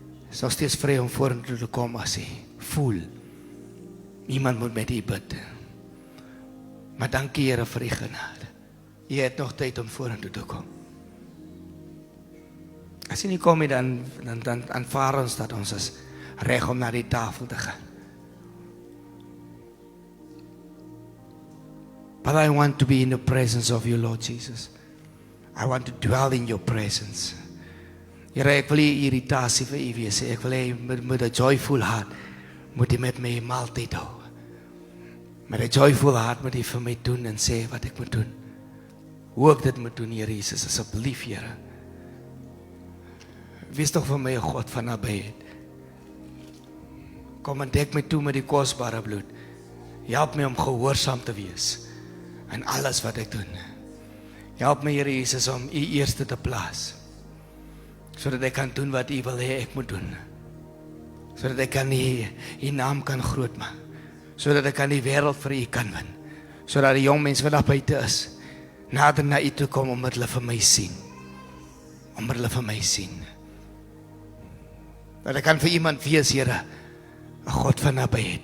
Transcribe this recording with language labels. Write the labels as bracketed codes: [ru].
[af] Is nog steeds vry om vorentoe te kom as hy voel. Niemand moet met U bid. Maar dankie, Here, vir U genade. U het nog tyd om vorentoe te kom. As jy nie kom nie, dan aanvaar ons dat ons is reg om na die tafel te gaan. [en] But I want to be in the presence of you, Lord Jesus. I want to dwell in your presence. [af] Here, ek wil nie irritasie vir U wees. Ek wil hê met 'n [en] joyful heart [af] moet U met my maaltyd hou. Met 'n [en] joyful heart [af] moet U vir my doen en sê wat ek moet doen. Hoe ek dit moet doen, Here Jesus, asseblief, Here. Wees toch vir my 'n God van nabyheid. Kom en dek my toe met die kosbare bloed. Help my om gehoorsaam te wees in alles wat ek doen. Help my, Here Jesus, om U eerste te plaas, sodat ek kan doen wat U wil hê ek moet doen. Sodat ek kan U naam kan groot maak. Sodat ek kan die wêreld vir U kan win. Sodat die jong mense wat daar buite is, nader na U toe kom omdat hulle vir my sien. Omdat hulle vir my sien. Dat ek kan vir iemand wees, Here, 'n God van nabyheid.